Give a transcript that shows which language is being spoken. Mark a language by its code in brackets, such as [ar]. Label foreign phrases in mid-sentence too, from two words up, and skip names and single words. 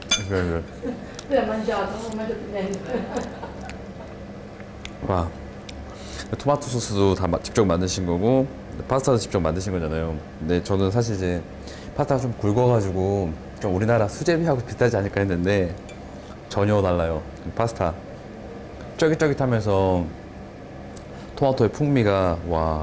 [ko] 그래. [it] Lui ha mangiato, non ho mangiato niente. [ko] 와, 토마토 소스도 다 직접 만드신 거고 파스타도 직접 만드신 거잖아요. 근데 저는 사실 이제 파스타가 좀 굵어가지고 좀 우리나라 수제비하고 비슷하지 않을까 했는데 전혀 달라요. 파스타 쫄깃쫄깃하면서 토마토의 풍미가 와.